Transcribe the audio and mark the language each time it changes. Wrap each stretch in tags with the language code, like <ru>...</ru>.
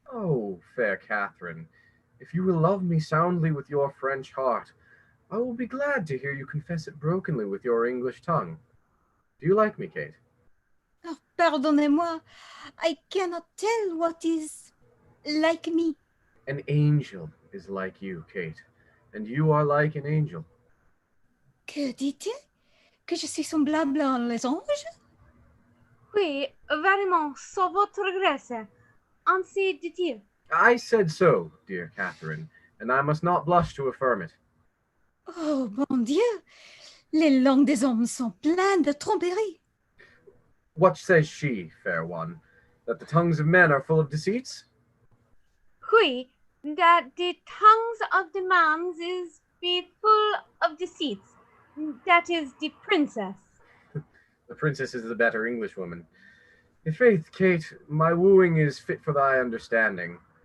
<en>Oh, fair Catherine, if you will love me soundly with your French heart, I will be glad to hear you confess it brokenly with your English tongue. Do you like me, Kate?</en> <fr>Oh, pardonnez-moi.</fr> <en>I cannot tell what is like me. An angel is like you, Kate, and you are like an angel.</en> <fr>Que dit-il? Que je suis semblable à les anges? Oui, vraiment, sans votre grâce. Ainsi dit-il.</fr> <en>I said so, dear Catherine, and I must not blush to affirm it.</en> <fr>Oh, bon Dieu! Les langues des hommes sont pleines de tromperies.</fr> <en>What says she, fair one? That the tongues of men are full of deceits? Oui, that the tongues of the man is be full of deceits. That is the princess. The princess is the better Englishwoman. I' faith, Kate, my wooing is fit for thy understanding.</en>